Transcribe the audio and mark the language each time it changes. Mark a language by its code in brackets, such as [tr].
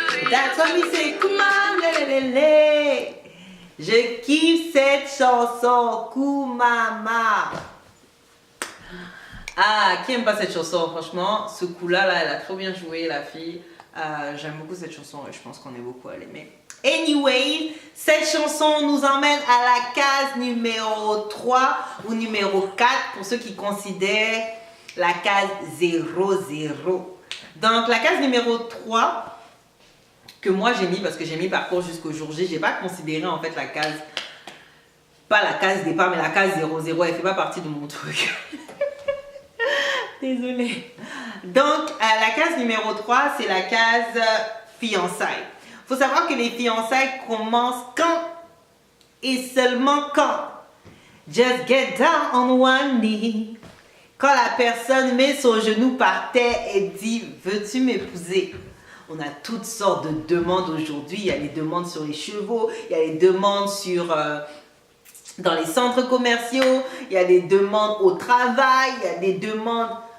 [en] That's why we say, come on, lelele. [fr] Je kiffe cette chanson, Kumama. Ah, qui aime pas cette chanson? Franchement, ce coup-là, elle a trop bien joué, la fille. J'aime beaucoup cette chanson et je pense qu'on est beaucoup à l'aimer. Anyway, cette chanson nous emmène à la case numéro 3 ou numéro 4 pour ceux qui considèrent la case 00. Donc, la case numéro 3 que moi j'ai mis, parce que j'ai mis parcours jusqu'au jour J, j'ai pas considéré en fait la case, pas la case départ, mais la case 00, elle fait pas partie de mon truc. Désolée. Donc, la case numéro 3, c'est la case fiançailles. Faut savoir que les fiançailles commencent quand et seulement quand. [en] Just get down on one knee. [fr] Quand la personne met son genou par terre et dit « Veux-tu m'épouser ?» On a toutes sortes de demandes aujourd'hui. Il y a les demandes sur les chevaux, il y a les demandes dans les centres commerciaux, il y a des demandes au travail, il y a des demandes...